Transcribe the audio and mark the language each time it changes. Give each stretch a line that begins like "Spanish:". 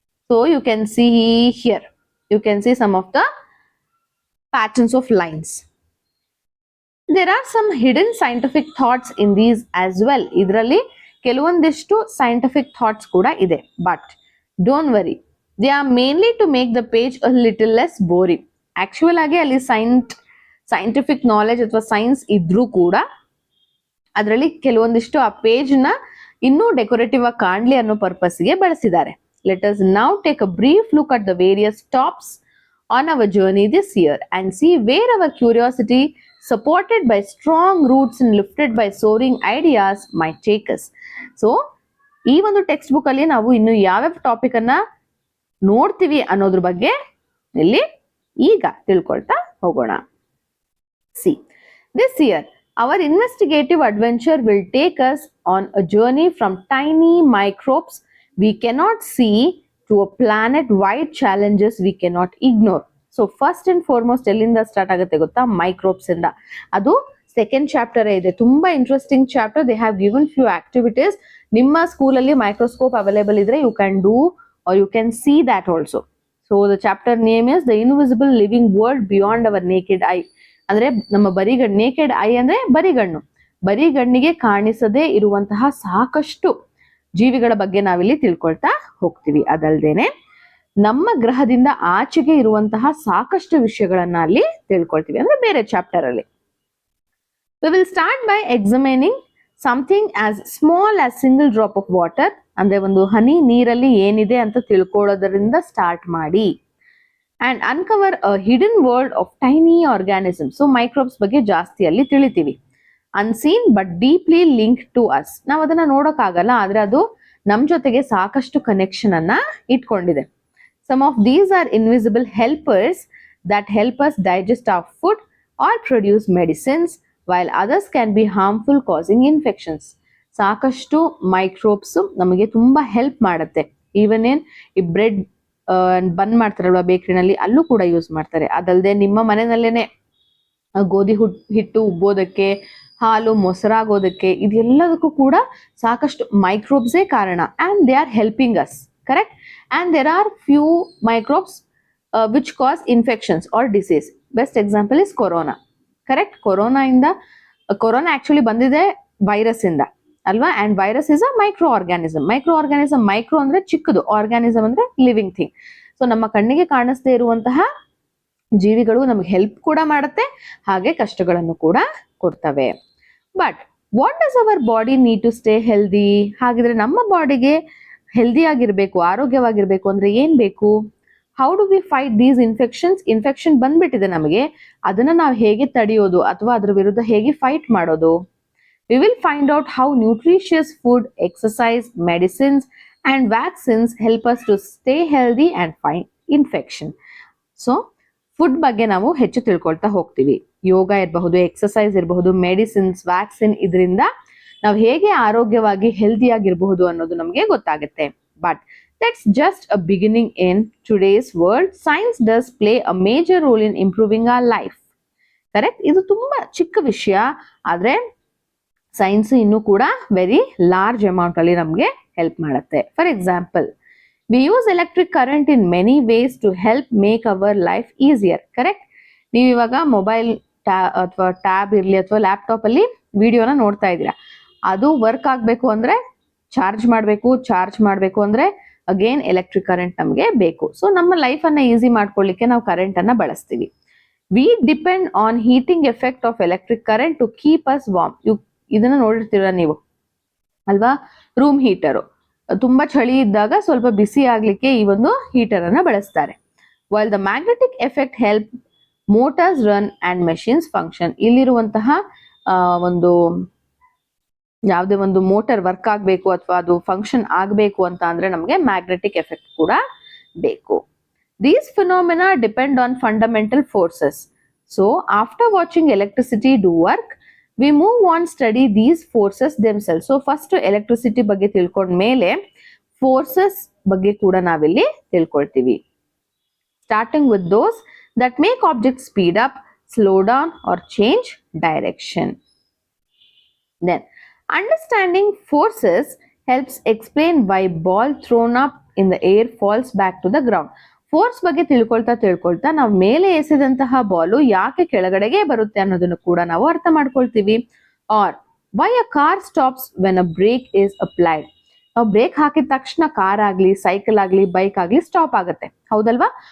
English: So you can see here, you can see some of the patterns of lines. There are some hidden scientific thoughts in these as well.
Kannada: Idralli ಕೆಲವೊಂದಿಷ್ಟು
English: scientific thoughts
Kannada: ಕೂಡ ಇದೆ,
English: but don't worry, they are mainly to make the page a little less boring.
Kannada: Actual ಆಗಿ ಅಲ್ಲಿ scientific knowledge ಅಥವಾ science ಇದ್ರೂ ಕೂಡ ಅದರಲ್ಲಿ ಕೆಲವೊಂದಿಷ್ಟು ಆ ಪೇಜ್ ನ ಇನ್ನೂ ಡೆಕೋರೇಟಿವ್ ಆಗಿ ಕಾಣ್ಲಿ ಅನ್ನೋ ಪರ್ಪಸ್ ಗೆ ಬಳಸಿದ್ದಾರೆ.
English: Let us now take a brief look at the various stops on our journey this year and see where our curiosity, supported by strong roots and lifted by soaring ideas, might take us.
Kannada: So, ಈ ಒಂದು text book ಅಲ್ಲಿ ನಾವು ಇನ್ನು ಯಾವ್ಯಾವ topic ಅನ್ನ ನೋಡ್ತೀವಿ ಅನ್ನೋದ್ರ ಬಗ್ಗೆ ಇಲ್ಲಿ ಈಗ ತಿಳ್ಕೊಳ್ತಾ ಹೋಗೋಣ.
English: See, this year our investigative adventure will take us on a journey from tiny microbes we cannot see to a planet-wide challenges we cannot ignore. So first and foremost
Kannada: ಎಲ್ಲಿಂದ ಸ್ಟಾರ್ಟ್ ಆಗುತ್ತೆ ಗೊತ್ತಾ? ಮೈಕ್ರೋಬ್ಸ್ ಇಂದ. ಅದು second chapter ಇದೆ, ತುಂಬಾ interesting chapter.
English: They have given few activities.
Kannada: ನಿಮ್ಮ ಸ್ಕೂಲಲ್ಲಿ microscope available ಇದ್ರೆ
English: You can do or you can see that also. So the chapter name is the invisible living world beyond our naked eye.
Kannada: ಅಂದ್ರೆ ನಮ್ಮ ಬರಿಗಣ್ಣು, naked I ಅಂದ್ರೆ ಬರಿಗಣ್ಣು, ಬರಿಗಣ್ಣಿಗೆ ಕಾಣಿಸದೇ ಇರುವಂತಹ ಸಾಕಷ್ಟು ಜೀವಿಗಳ ಬಗ್ಗೆ ನಾವಿಲ್ಲಿ ತಿಳ್ಕೊಳ್ತಾ ಹೋಗ್ತೀವಿ. ಅದಲ್ದೇನೆ ನಮ್ಮ ಗ್ರಹದಿಂದ ಆಚೆಗೆ ಇರುವಂತಹ ಸಾಕಷ್ಟು ವಿಷಯಗಳನ್ನ ಅಲ್ಲಿ ತಿಳ್ಕೊಳ್ತೀವಿ, ಅಂದ್ರೆ ಬೇರೆ ಚಾಪ್ಟರ್ ಅಲ್ಲಿ.
English: We will start by examining something as small as single drop of water.
Kannada: ಅಂದ್ರೆ ಒಂದು ಹನಿ ನೀರಲ್ಲಿ ಏನಿದೆ ಅಂತ ತಿಳ್ಕೊಳ್ಳೋದ್ರಿಂದ ಸ್ಟಾರ್ಟ್ ಮಾಡಿ.
English: And uncover a hidden world of tiny organisms.
Kannada: So microbes ಬಗ್ಗೆ ಜಾಸ್ತಿ ಅಲ್ಲಿ ತಿಳಿತೀವಿ.
English: Unseen but deeply linked to us.
Kannada: ನಾವು ಅದನ್ನ ನೋಡೋಕ್ಕಾಗಲ್ಲ, ಆದ್ರೆ ಅದು ನಮ್ ಜೊತೆಗೆ ಸಾಕಷ್ಟು ಕನೆಕ್ಷನ್ ಅನ್ನ ಇಟ್ಕೊಂಡಿದೆ.
English: Some of these are invisible helpers that help us digest our food or produce medicines, while others can be harmful, causing infections.
Kannada: ಸಾಕಷ್ಟು ಮೈಕ್ರೋಬ್ಸ್ ನಮಗೆ ತುಂಬಾ ಹೆಲ್ಪ್ ಮಾಡುತ್ತೆ. ಈವನ್ ಈ ಬ್ರೆಡ್ ಬನ್ ಮಾಡ್ತಾರಲ್ವಾ ಬೇಕರಿನಲ್ಲಿ, ಅಲ್ಲೂ ಕೂಡ ಯೂಸ್ ಮಾಡ್ತಾರೆ. ಅದಲ್ಲದೆ ನಿಮ್ಮ ಮನೆಯಲ್ಲೇನೆ ಗೋಧಿ ಹಿಟ್ಟು ಉಬ್ಬೋದಕ್ಕೆ, ಹಾಲು ಮೊಸರಾಗೋದಕ್ಕೆ, ಇದೆಲ್ಲದಕ್ಕೂ ಕೂಡ ಸಾಕಷ್ಟು ಮೈಕ್ರೋಬ್ಸೇ ಕಾರಣ.
English: And they are helping us, correct? And there are few microbes which cause infections or disease. Best example is corona, correct?
Kannada: Corona actually ಬಂದಿದೆ ವೈರಸ್ ಇಂದ ಅಲ್ವಾ?
English: And virus is a micro organism.
Kannada: Micro ಅಂದ್ರೆ ಚಿಕ್ಕದು, organism ಅಂದ್ರೆ living thing. So ನಮ್ಮ ಕಣ್ಣಿಗೆ ಕಾಣಿಸದೇ ಇರುವಂತಹ ಜೀವಿಗಳು ನಮ್ಗೆ ಹೆಲ್ಪ್ ಕೂಡ ಮಾಡುತ್ತೆ, ಹಾಗೆ ಕಷ್ಟಗಳನ್ನು ಕೂಡ ಕೊಡ್ತವೆ.
English: But what does our body need to stay healthy?
Kannada: ಹಾಗಿದ್ರೆ ನಮ್ಮ ಬಾಡಿಗೆ ಹೆಲ್ದಿ ಆಗಿರ್ಬೇಕು, ಆರೋಗ್ಯವಾಗಿರ್ಬೇಕು ಅಂದ್ರೆ ಏನ್ ಬೇಕು?
English: How do we fight these infections?
Kannada: Infection ಬಂದ್ಬಿಟ್ಟಿದೆ ನಮಗೆ, ಅದನ್ನ ನಾವು ಹೇಗೆ ತಡೆಯೋದು ಅಥವಾ ಅದ್ರ ವಿರುದ್ಧ ಹೇಗೆ ಫೈಟ್ ಮಾಡೋದು?
English: We will find out how nutritious food, exercise, medicines and vaccines help us to stay healthy and fight infection.
Kannada: So food ಬಗ್ಗೆ ನಾವು ಹೆಚ್ಚು ತಿಳ್ಕೊಳ್ತಾ ಹೋಗ್ತೀವಿ. ಯೋಗ ಇರಬಹುದು, ಎಕ್ಸಸೈಸ್ ಇರಬಹುದು, ಮೆಡಿಸಿನ್ಸ್, ವ್ಯಾಕ್ಸಿನ್, ಇದರಿಂದ ನಾವು ಹೇಗೆ ಆರೋಗ್ಯವಾಗಿ ಹೆಲ್ದಿ ಆಗಿರಬಹುದು ಅನ್ನೋದು ನಮಗೆ ಗೊತ್ತಾಗುತ್ತೆ.
English: But that's just a beginning. In today's world, science does play a major role in improving our life.
Kannada: Correct? ಇದು ತುಂಬಾ ಚಿಕ್ಕ ವಿಷಯ, ಆದ್ರೆ ಸೈನ್ಸ್ ಇನ್ನೂ ಕೂಡ ವೆರಿ ಲಾರ್ಜ್ ಅಮೌಂಟ್ ಅಲ್ಲಿ ನಮಗೆ ಹೆಲ್ಪ್ ಮಾಡುತ್ತೆ.
English: For example, we use electric current in many ways to help make our life easier. Correct?
Kannada: ನೀವು ಇವಾಗ ಮೊಬೈಲ್ ಅಥವಾ ಟ್ಯಾಬ್ ಇರ್ಲಿ ಅಥವಾ ಲ್ಯಾಪ್ಟಾಪ್ ಅಲ್ಲಿ ವಿಡಿಯೋನ ನೋಡ್ತಾ ಇದ್ದೀರಾ, ಅದು ವರ್ಕ್ ಆಗ್ಬೇಕು ಅಂದ್ರೆ ಚಾರ್ಜ್ ಮಾಡಬೇಕು ಅಂದ್ರೆ ಅಗೇನ್ ಎಲೆಕ್ಟ್ರಿಕ್ ಕರೆಂಟ್ ನಮಗೆ ಬೇಕು. ಸೊ ನಮ್ಮ ಲೈಫ್ ಅನ್ನ ಈಸಿ ಮಾಡ್ಕೊಳ್ಳಿಕ್ಕೆ ನಾವು ಕರೆಂಟ್ ಅನ್ನ ಬಳಸ್ತೀವಿ.
English: We depend on heating effect of electric current to keep us warm.
Kannada: ಇದನ್ನ ನೋಡಿರ್ತೀರ ನೀವು ಅಲ್ವಾ? ರೂಮ್ ಹೀಟರು ತುಂಬಾ ಚಳಿ ಇದ್ದಾಗ ಸ್ವಲ್ಪ ಬಿಸಿ ಆಗ್ಲಿಕ್ಕೆ ಈ ಒಂದು ಹೀಟರ್ ಅನ್ನ ಬಳಸ್ತಾರೆ.
English: While the magnetic effect help motors run and machines function.
Kannada: ಇಲ್ಲಿರುವಂತಹ ಒಂದು ಯಾವುದೇ ಒಂದು ಮೋಟರ್ ವರ್ಕ್ ಆಗಬೇಕು ಅಥವಾ ಅದು ಫಂಕ್ಷನ್ ಆಗಬೇಕು ಅಂತ ಅಂದ್ರೆ ನಮಗೆ ಮ್ಯಾಗ್ನೆಟಿಕ್ ಎಫೆಕ್ಟ್ ಕೂಡ ಬೇಕು.
English: These phenomena depend on fundamental forces. So after watching electricity do work, we move on study these forces themselves.
Kannada: So first electricity ಬಗ್ಗೆ ತಿಳ್ಕೊಂಡ ಮೇಲೆ forces ಬಗ್ಗೆ ಕೂಡ ನಾವಿಲ್ಲಿ ತಿಳ್ಕೊಳ್ತೀವಿ.
English: Starting with those that make objects speed up, slow down or change direction. Then understanding forces helps explain why ball thrown up in the air falls back to the ground.
Kannada: Force ಬಗ್ಗೆ ತಿಳ್ಕೊಳ್ತಾ ನಾವು ಮೇಲೆ ಎಸೆದಂತಹ ಬಾಲು ಯಾಕೆ ಕೆಳಗಡೆಗೆ ಬರುತ್ತೆ ಅನ್ನೋದನ್ನು ಕೂಡ ನಾವು ಅರ್ಥ ಮಾಡ್ಕೊಳ್ತೀವಿ.
English: Or why a car stops when a brake is applied.
Kannada: ನಾವು ಬ್ರೇಕ್ ಹಾಕಿದ ತಕ್ಷಣ ಕಾರ್ ಆಗ್ಲಿ, ಸೈಕಲ್ ಆಗ್ಲಿ, ಬೈಕ್ ಆಗ್ಲಿ ಸ್ಟಾಪ್ ಆಗುತ್ತೆ, ಹೌದಲ್ವಾ?